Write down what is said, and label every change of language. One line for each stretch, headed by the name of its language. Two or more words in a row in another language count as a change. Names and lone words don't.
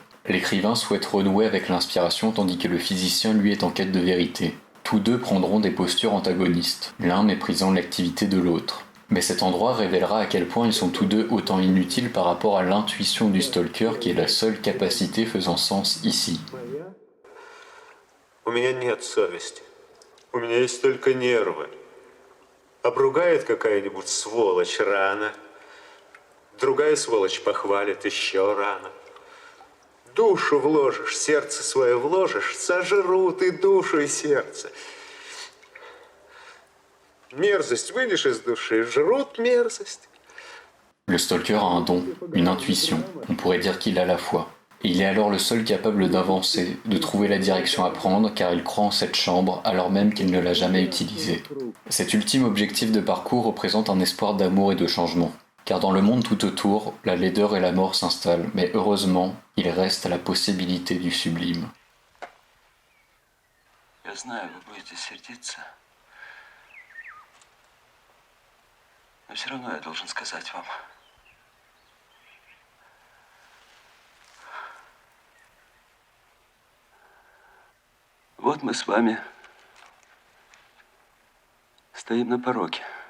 French: L'écrivain souhaite renouer avec l'inspiration tandis que le physicien lui est en quête de vérité. Tous deux prendront des postures antagonistes, l'un méprisant l'activité de l'autre. Mais cet endroit révélera à quel point ils sont tous deux autant inutiles par rapport à l'intuition du stalker qui est la seule capacité faisant sens ici.
Russian: У меня нет совести. У меня есть только нервы. Обругает какая-нибудь сволочь рано. Другая сволочь похвалит еще рано. Душу вложишь, сердце свое вложишь, сожрут и душу, и сердце. Мерзость вынешь из души, жрут мерзость.
French: Le stalker a un don, une intuition, on pourrait dire qu'il a la foi. Et il est alors le seul capable d'avancer, de trouver la direction à prendre, car il croit en cette chambre alors même qu'il ne l'a jamais utilisée. Cet ultime objectif de parcours représente un espoir d'amour et de changement. Car dans le monde tout autour, la laideur et la mort s'installent, mais heureusement, il reste la possibilité du sublime.
Russian: Я знаю, вы будете сердиться, но все равно я должен сказать вам. Вот мы с вами стоим на пороге.